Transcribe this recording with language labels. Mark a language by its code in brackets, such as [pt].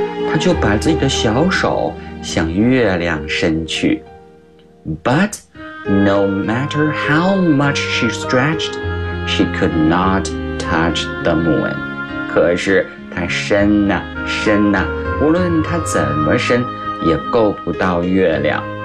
[zh] 他就把自己的小手向月亮伸去。 [en] But no matter how much she stretched, she could not touch the moon. [zh] 可是她伸啊伸啊，无论她怎么伸，也够不到月亮。